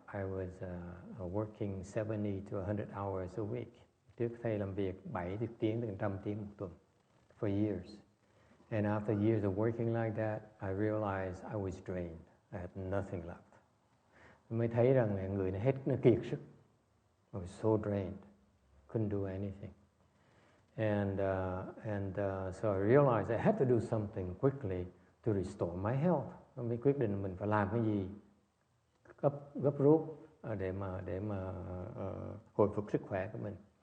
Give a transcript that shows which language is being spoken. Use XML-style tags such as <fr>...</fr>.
<en>I was working 70 to 100 hours a week.</en> <vi>Trước thầy làm việc 70 tiếng đến 100 tiếng một tuần.</vi> <en>For years. And after years of working like that, I realized I was drained. I had nothing left.</en> <vi>Mới thấy rằng người này hết nó kiệt sức.</vi> <en>I was so drained. Couldn't do anything. And so I realized I had to do something quickly to restore my health.</en> <vi>Mới quyết định mình phải làm cái gì gấp rút để mà hồi phục sức khỏe của mình.</vi>